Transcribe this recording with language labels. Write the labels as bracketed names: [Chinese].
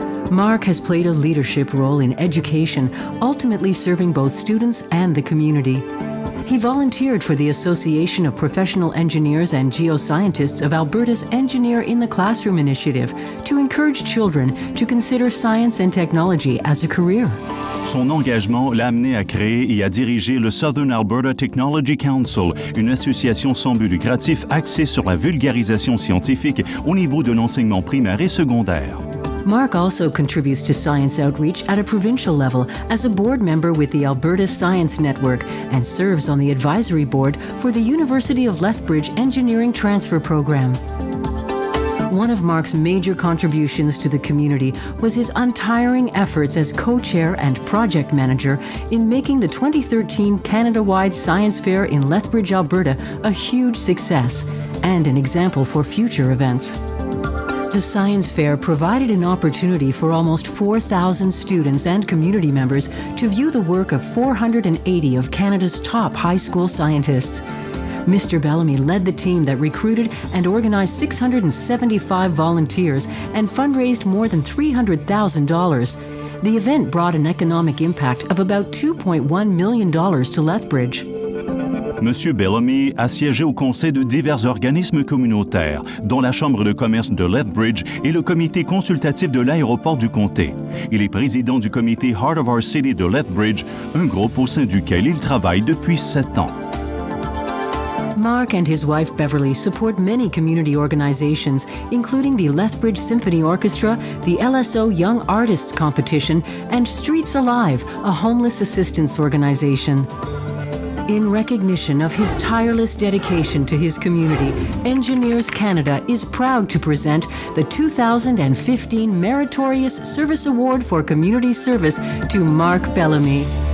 [English] Mark has played a leadership role in education, ultimately serving both students and the community. He volunteered for the Association of Professional Engineers and Geoscientists of Alberta's Engineer in the Classroom initiative to encourage children to consider science and technology as a career. [French] Son engagement l'a amené à créer et à diriger le Southern Alberta Technology Council, une association sans but lucratif axée sur la vulgarisation scientifique au niveau de l'enseignement primaire et secondaire. [English] Mark also contributes to science outreach at a provincial level as a board member with the Alberta Science Network and serves on the advisory board for the University of Lethbridge Engineering Transfer Program. One of Mark's major contributions to the community was his untiring efforts as co-chair and project manager in making the 2013 Canada-wide Science Fair in Lethbridge, Alberta a huge success and an example for future events. The Science Fair provided an opportunity for almost 4,000 students and community members to view the work of 480 of Canada's top high school scientists. Mr. Bellamy led the team that recruited and organized 675 volunteers and fundraised more than $300,000. The event brought an economic impact of about $2.1 million to Lethbridge. [French] M. Bellamy a siégé au conseil de divers organismes communautaires, dont la Chambre de commerce de Lethbridge et le comité consultatif de l'aéroport du comté. Il est président du comité Heart of Our City de Lethbridge, un groupe au sein duquel il travaille depuis 7 ans. [English] Mark and his wife Beverly support many community organizations, including the Lethbridge Symphony Orchestra, the LSO Young Artists Competition, and Streets Alive, a homeless assistance organization. In recognition of his tireless dedication to his community, Engineers Canada is proud to present the 2015 Meritorious Service Award for Community Service to Mark Bellamy.